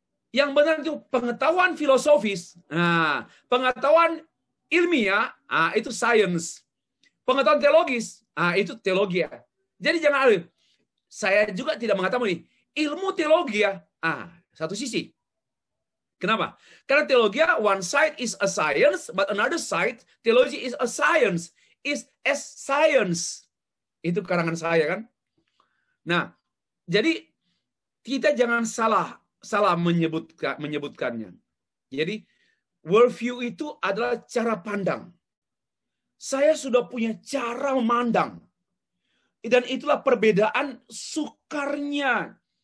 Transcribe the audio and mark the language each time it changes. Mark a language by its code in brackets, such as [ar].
[id] Yang benar itu pengetahuan filosofis. Nah, pengetahuan ilmiah, itu sains. Pengetahuan teologis, itu teologi. Jadi jangan alih. Saya juga tidak mengatakan ini. Ilmu teologi, satu sisi. Kenapa? Karena teologi, [en] one side is a science, but another side, theology is a science, is as science. [id] Itu karangan saya kan. Nah, jadi kita jangan salah menyebutkannya. Jadi worldview itu adalah cara pandang. Saya sudah punya cara memandang. Dan itulah perbedaan sukarnya.